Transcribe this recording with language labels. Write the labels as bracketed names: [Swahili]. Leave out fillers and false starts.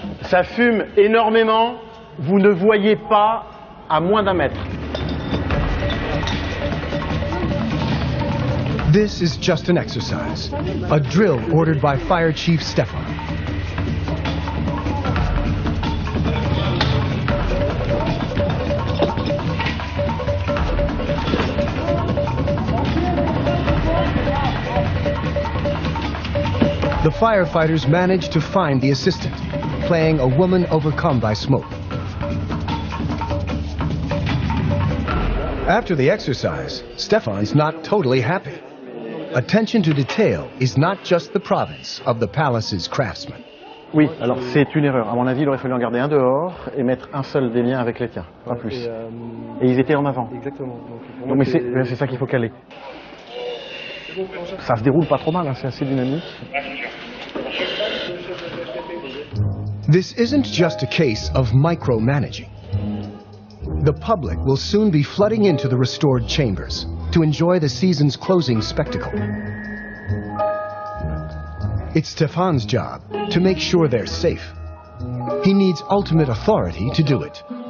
[French] Ça fume énormément, vous ne voyez pas à moins d'1 mètre. [English] This is just an exercise, a drill ordered by Fire Chief Stefan. The firefighters manage to find the assistant, playing a woman overcome by smoke. After the exercise, Stefan's not totally happy. Attention to detail is not just the province of the palace's craftsmen. [French] Oui, alors c'est une erreur. À mon avis, il aurait fallu en garder un dehors et mettre un seul des liens avec les tiens, pas plus. Et ils étaient en avant. Exactement. Donc, mais c'est ça qu'il faut caler. Ça se déroule pas trop mal, hein, c'est assez dynamique. [English] This isn't just a case of micromanaging. The public will soon be flooding into the restored chambers to enjoy the season's closing spectacle. It's Stefan's job to make sure they're safe. He needs ultimate authority to do it.